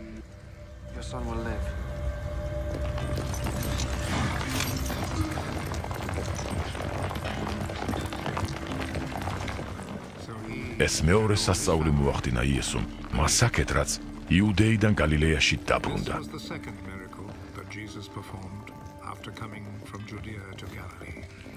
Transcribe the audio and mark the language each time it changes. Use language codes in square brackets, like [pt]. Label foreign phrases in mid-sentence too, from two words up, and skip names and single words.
[ka] ეს მეორე სასწაული მოახდინა იესომ, მასაკეთ, რაც იუდეიდან გალილეაში დაბრუნდა. [en] This was the second miracle that Jesus performed after coming from Judea to Galilee.